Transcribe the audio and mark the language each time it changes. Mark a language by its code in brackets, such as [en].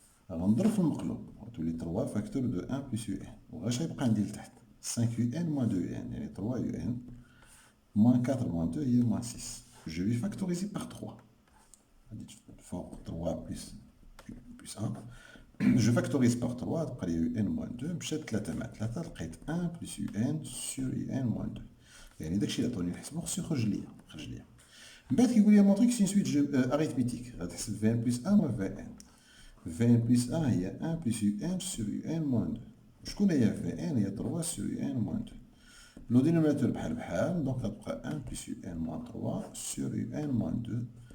[ar] Alors, نضرب في المقلوب. تولي 3 فاكتور دو 1 بلس UN. واش غيبقى عندي لتحت 5 UN moins 2 UN. يعني 3 UN moins 4 moins 2 هي moins 6. [fr] Je vais factoriser par 3. Fort 3 plus 1. Je factorise par 3. [ar] تبقى لي UN moins 2. مشات 3 مع 3 لقيت 1 plus UN sur UN moins 2. يعني داكشي اللي عطوني نحسبو خصو يخرج ليا. من بعد كيقول لي مونطري [fr] que c'est une suite arithmétique. [ar] غتحسب Vn plus 1 moins Vn. Vn plus 1 هي 1 plus Un sur Un moins 2. شكون هي Vn هي 3 sur Un moins 2. لو دينوميناتور بحال بحال، دونك غتبقى 1 plus Un moins 3 sur Un moins 2.